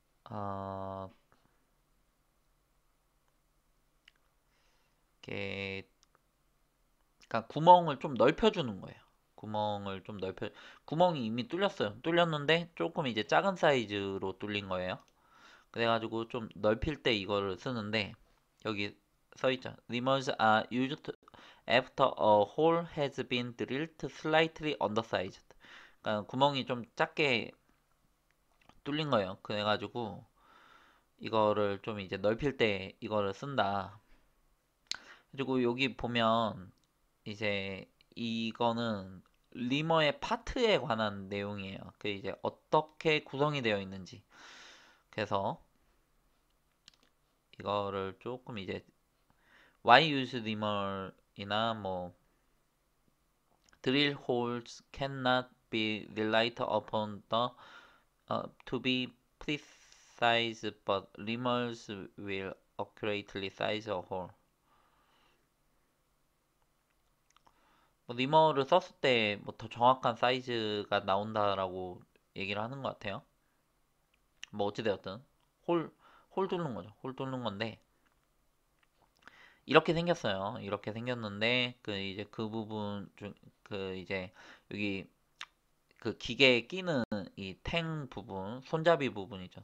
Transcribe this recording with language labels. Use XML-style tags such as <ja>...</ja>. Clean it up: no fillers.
<ko>어, 이렇게 그러니까 구멍을 좀 넓혀주는 거예요. 구멍을 좀 넓혀 구멍이 이미 뚫렸어요. 뚫렸는데 조금 이제 작은 사이즈로 뚫린 거예요. 그래가지고 좀 넓힐 때 이거를 쓰는데 여기 써있죠.</ko> <en>Limers are used after a hole has been drilled slightly undersized.</en> <ko>그러니까 구멍이 좀 작게 뚫린 거예요. 그래가지고 이거를 좀 이제 넓힐 때 이거를 쓴다. 그리고 여기 보면 이제 이거는 리머의 파트에 관한 내용이에요. 그 이제 어떻게 구성이 되어 있는지. 그래서 이거를 조금 이제</ko> <en>why use limmer</en> <ko>이나 뭐</ko> <en>drill holes cannot be relied upon the to be precise, but limmers will accurately size a hole.</en> <ko>뭐 리머를 썼을 때 뭐 더 정확한 사이즈가 나온다라고 얘기를 하는 것 같아요. 뭐 어찌되었든 홀, 홀 뚫는 거죠. 홀 뚫는 건데 이렇게 생겼어요. 이렇게 생겼는데 그 이제 그 부분 중 그 이제 여기 그 기계에 끼는 이 탱 부분, 손잡이 부분이죠.</ko>